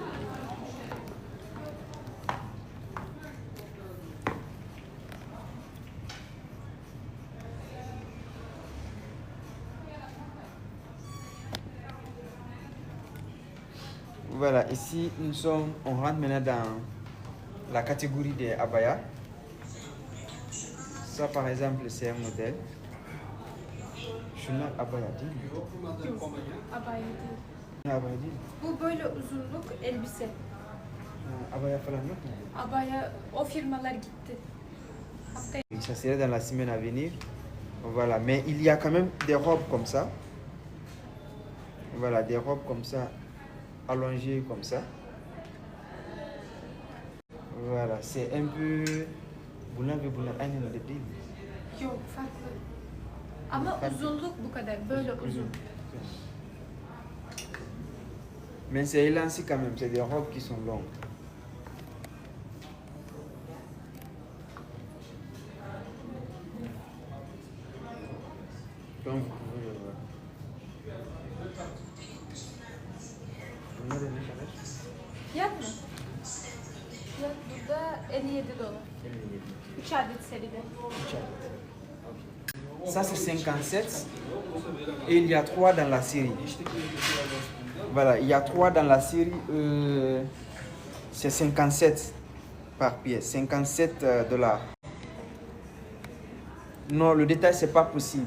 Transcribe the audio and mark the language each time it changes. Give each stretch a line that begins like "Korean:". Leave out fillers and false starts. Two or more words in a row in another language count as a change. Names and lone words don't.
French: Voilà, ici on rentre maintenant dans la catégorie des abayas. Ça par exemple c'est un modèle.
Turkish: Şunlar abaya değil mi? Abaya değil. Ne abaya değil mi? Bu böyle uzunluk elbise. Abaya falan yok mu? Abaya o firmalar gitti. Haftaya
French: Ça serait dans la semaine à venir. Voilà, mais il y a quand même des robes comme ça. Voilà, des robes comme ça, allongées comme ça. Voilà, c'est un peu...
Turkish: Bunlar ve bunlar aynı model değil mi? yok farklı. Ama uzunluk bu kadar. Böyle uzun.
French: Mais c'est élancé quand même, c'est des robes qui sont longues. Donc vous pouvez le voir.
Turkish: Bunlar ne kadar? Fiyat mı? Fiyat burada 57 dolar. 3 adet seride.
French: Ça c'est 57 et il y a 3 dans la série. Voilà, il y a 3 dans la série. C'est 57 par pièce, 57 dollars. Non, le détail c'est pas possible.